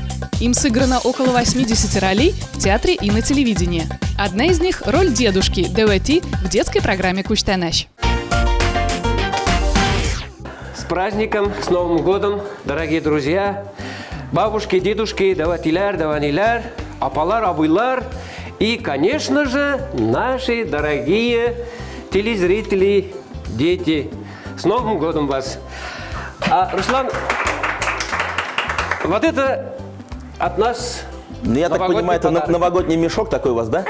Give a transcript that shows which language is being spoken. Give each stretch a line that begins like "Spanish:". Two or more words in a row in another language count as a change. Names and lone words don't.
Russian: Им сыграно около 80 ролей в театре и на телевидении. Одна из них – роль дедушки Давати в детской программе «Куштанаш». С праздником, с Новым годом, дорогие друзья, бабушки, дедушки,
Tatar: даватиляр, даваниляр, апалар, абыйлар
Russian: и, конечно же, наши дорогие телезрители, дети. С Новым годом вас! Руслан, вот это от нас. Я так понимаю, это подарок. новогодний мешок такой у вас, да?